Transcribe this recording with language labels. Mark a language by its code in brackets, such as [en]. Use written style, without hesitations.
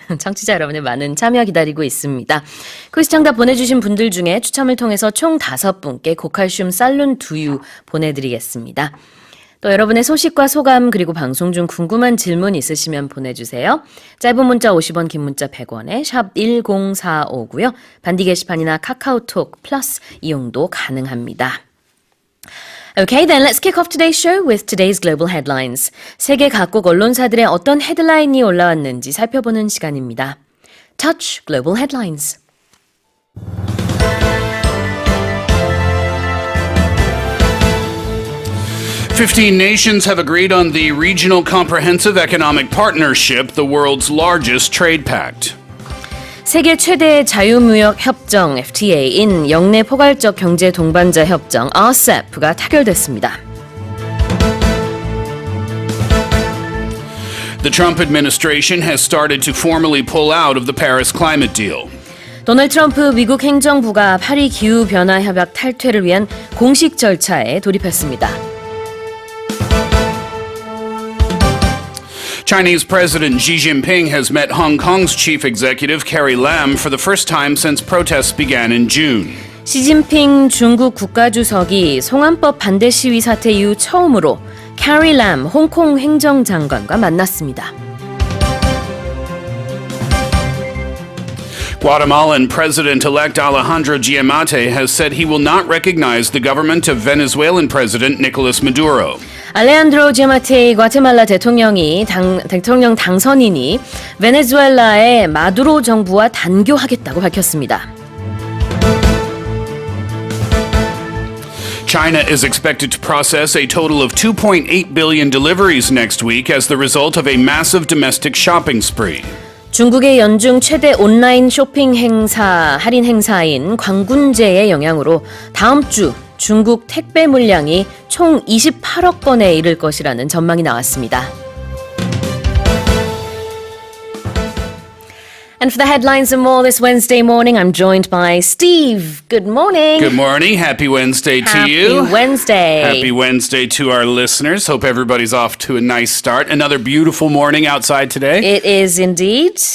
[ko] 청취자 여러분의 많은 참여 기다리고 있습니다. 퀴즈 정답 보내주신 분들 중에 추첨을 통해서 총 5분께 고칼슘 살룬 두유 보내드리겠습니다. 또 여러분의 소식과 소감 그리고 방송 중 궁금한 질문 있으시면 보내주세요. 짧은 문자 50원, 긴 문자 100원에 샵 1045고요. 반디 게시판이나 카카오톡 플러스 이용도 가능합니다. [en] Okay, then let's kick off today's show with today's global headlines. [ko] 세계 각국 언론사들의 어떤 헤드라인이 올라왔는지 살펴보는 시간입니다. [en] Touch Global Headlines. "15 nations have agreed on the Regional Comprehensive Economic Partnership, the world's largest trade pact. [ko] 세계 최대 자유무역 협정 FTA인 영내 포괄적 경제 동반자 협정 Rcep가 타결됐습니다. [en] The Trump administration has started to formally pull out of the Paris climate deal. [ko] 도널드 트럼프 미국 행정부가 파리 기후변화 협약 탈퇴를 위한 공식 절차에 돌입했습니다. [en] Chinese President Xi Jinping has met Hong Kong's chief executive Carrie Lam for the first time since protests began in June. [ko] 시진핑 중국 국가주석이 송환법 반대 시위 사태 이후 처음으로 캐리 람 홍콩 행정장관과 만났습니다. [en] Guatemalan President-elect Alejandro Giammattei has said he will not recognize the government of Venezuelan President Nicolas Maduro. [ko] 알레한드로 지아마테이 과테말라 대통령 당선인이 베네수엘라의 마두로 정부와 단교하겠다고 밝혔습니다. [en] China is expected to process a total of 2.8 billion deliveries next week as the result of a massive domestic shopping spree. [ko] 중국의 연중 최대 온라인 쇼핑 할인 행사인 광군제의 영향으로 다음 주 중국 택배 물량이 총 28억 건에 이를 것이라는 전망이 나왔습니다. [en] And for the headlines and more this Wednesday morning, I'm joined by Steve. Good morning. Good morning. Happy Wednesday to you. Happy Wednesday. Happy Wednesday to our listeners. Hope everybody's off to a nice start. Another beautiful morning outside today. It is indeed.